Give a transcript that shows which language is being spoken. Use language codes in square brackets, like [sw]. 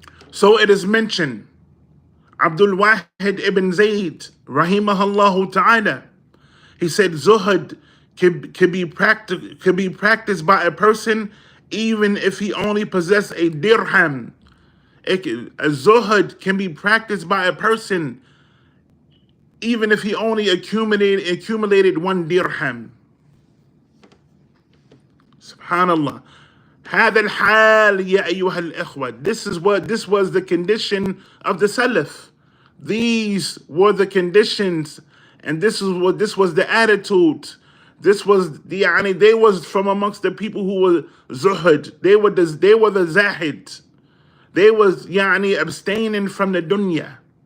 [en] So it is mentioned, Abdul Wahid ibn Zayd, rahimahullah ta'ala, he said Zuhud could be practiced by a person even if he only possessed a dirham. A Zuhud can be practiced by a person even if he only accumulated one dirham. Subhanallah. [ar] هذا الحال يا أيها الإخوة. [en] This was the condition of the Salaf. These were the conditions, and this was the attitude. This was they was from amongst the people who were zuhud. They were the zahid. They was abstaining from the dunya.